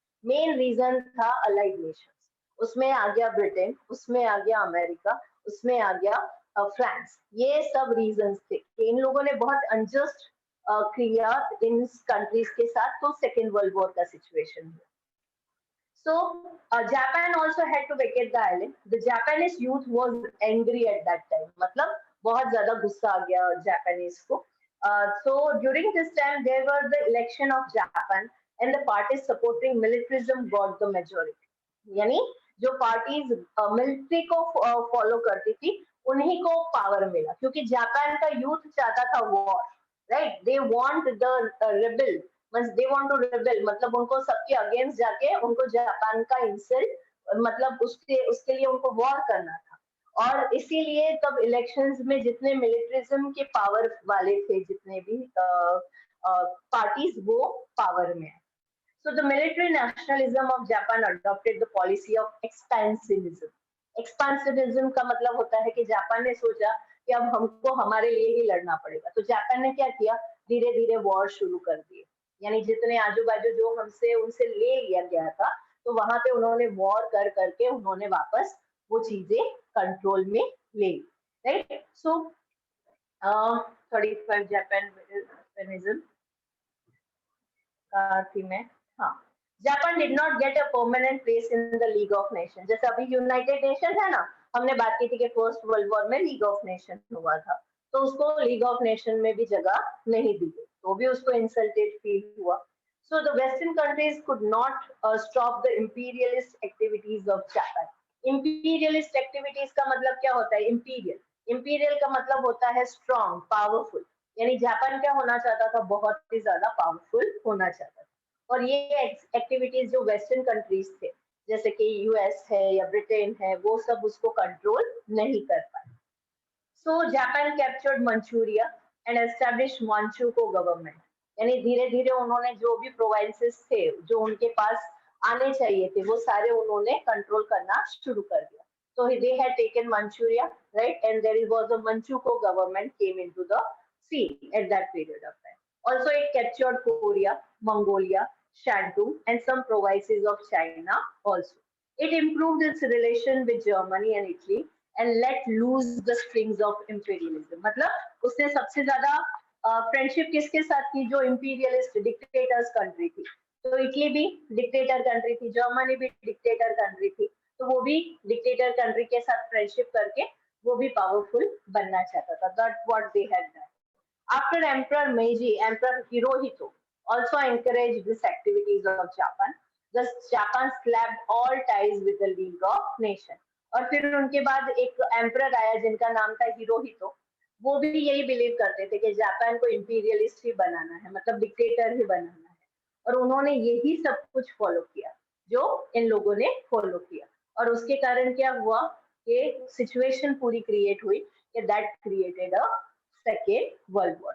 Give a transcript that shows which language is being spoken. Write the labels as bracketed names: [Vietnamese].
[Hindi] Main reason था allied Nations. उसमें आ गया ब्रिटेन, उसमें आ गया अमेरिका, उसमें आ गया फ्रांस. ये सब रीजंस थे कि इन लोगों ने बहुत अनजस्ट किया इन कंट्रीज के साथ, तो सेकेंड वर्ल्ड वॉर का सिचुएशन हुआ. [English] So Japan also had to vacate the island. The Japanese youth was angry at that time. [Hindi] मतलब बहुत ज़्यादा गुस्सा आ गया Japanese को. [English] So during this time there were the election of Japan and the parties supporting militarism got the majority. [Hindi] यानी जो parties military को follow करती थी उन्हीं को पावर मिला, क्योंकि जापान का यूथ चाहता था war, right. [English] they want the rebel, they want to rebel, [Hindi] मतलब उनको सबके अगेंस्ट जाके उनको जापान का इंसल्ट, मतलब उसके लिए उनको वॉर करना था. और इसीलिए तब इलेक्शंस में जितने मिलिट्रिज्म के पावर वाले थे, जितने भी पार्टीज, वो पावर में है. [English] So the military nationalism of Japan adopted the policy of expansionism. [Hindi] Expansionism का मतलब होता है कि जापान ने सोचा कि अब हमको हमारे लिए ही लड़ना पड़ेगा. तो जापान ने क्या किया, धीरे धीरे वॉर शुरू कर दिए. यानी जितने आजू बाजू जो हमसे उनसे ले लिया गया था, तो वहां पे उन्होंने वॉर कर करके उन्होंने वापस वो चीजें कंट्रोल में ले ली. राइट. सो 35 जापानिज्म का थी मैं. [English] हाँ, Japan did not get a permanent place in the League of Nation. [Hindi] जैसे अभी यूनाइटेड नेशन है ना, हमने बात की थी कि फर्स्ट वर्ल्ड वॉर में लीग ऑफ नेशन हुआ था, तो उसको लीग ऑफ नेशन में भी जगह नहीं दी गई, तो भी उसको इंसल्टेड फील हुआ. [English] So the Western countries could not stop the imperialist activities of Japan. [Hindi] Imperialist activities का मतलब क्या होता है? Imperial. Imperial का मतलब होता है strong, powerful. यानी जापान क्या होना चाहता था? बहुत ही ज्यादा पावरफुल होना चाहता था. और ये एक्टिविटीज जो वेस्टर्न कंट्रीज थे, जैसे कि यूएस है या ब्रिटेन है, वो सब उसको कंट्रोल नहीं कर पाए. [English] So Japan captured Manchuria and establish Manchukuo government. [Hindi] यानी धीरे धीरे उन्होंने जो भी प्रोविंसेस थे जो उनके पास आने चाहिए थे, वो सारे उन्होंने कंट्रोल करना शुरू कर दिया. [English] So they had taken Manchuria, right? And there was a Manchukuo government came into the scene at that period of time. Also, it captured Korea, Mongolia, Shantung, and some provinces of China also. It improved its relation with Germany and Italy and let loose the strings of imperialism. [Hindi] मतलब उसने सबसे ज्यादा friendship किसके साथ की? जो imperialist dictators country थी. तो इटली भी डिक्टेटर कंट्री थी, जर्मनी भी डिक्टेटर कंट्री थी, तो वो भी डिक्टेटर कंट्री के साथ फ्रेंडशिप करके वो भी पावरफुल बनना चाहता था. [English] That what they had done. After emperor Meiji, emperor Hirohito also encouraged these activities of Japan. Thus Japan slapped all ties with the League of Nations. [Hindi] और फिर उनके बाद एक एम्परर आया जिनका नाम था हिरोहितो. वो भी यही बिलीव करते थे कि जापान को इंपीरियलिस्ट ही बनाना है, मतलब डिक्टेटर ही बनाना है, और उन्होंने यही सब कुछ फॉलो किया जो इन लोगों ने फॉलो किया. और उसके कारण क्या हुआ कि सिचुएशन पूरी क्रिएट हुई कि [English] That created a second world war.